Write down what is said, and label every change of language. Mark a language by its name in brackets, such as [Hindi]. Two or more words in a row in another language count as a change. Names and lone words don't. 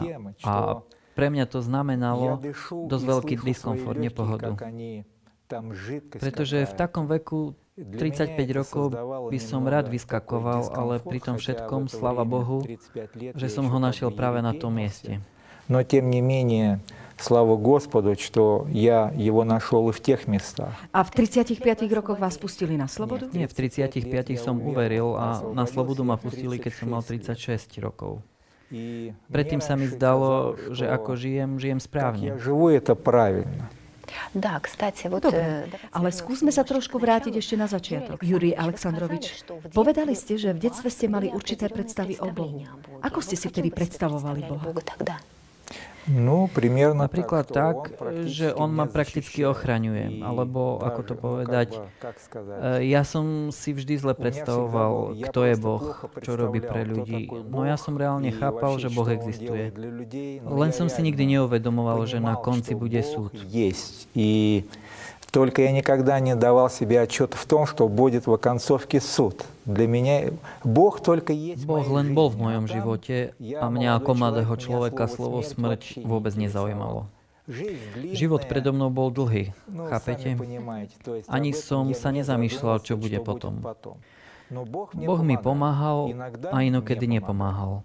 [Slovak] A pre mňa to znamenalo dosť veľký diskomfort, nepohodu. Pretože v takom veku 35 rokov by som rád vyskakoval, ale pri tom všetkom, sláva Bohu, že som ho našiel práve na tom mieste. [Russian] Но тем не менее, слава Господу, что я его нашел и в тех местах. [Slovak] A v 35 rokoch vás pustili na slobodu? Nie, v 35 som uveril a na slobodu ma pustili, keď som mal 36 rokov. Predtým sa mi zdalo, že ako žijem správne. [Russian] Я живу это правильно. [Slovak] Dobre, ale skúsme sa trošku vrátiť ešte na začiatok. Jurij Aleksandrovič, povedali ste, že v detstve ste mali určité predstavy o Bohu. Ako ste si vtedy predstavovali Boha? Napríklad tak, že on ma prakticky ochraňuje. Alebo, ako to povedať, ja som si vždy zle predstavoval, kto je Boh, čo robí pre ľudí. No ja som reálne chápal, že Boh existuje. Len som si nikdy neuvedomoval, že na konci bude súd. [Russian] Только я никогда не давал себе отчет в том, что будет в концовке суд. Для меня Бог только есть. [Slovak] Boh len bol v mojom živote a mňa ako mladého človeka slovo smrť vôbec nezaujímalo. Život predo mnou bol dlhý, chápete? Ani som sa nezamýšľal, čo bude potom. Boh mi pomáhal a inokedy nepomáhal.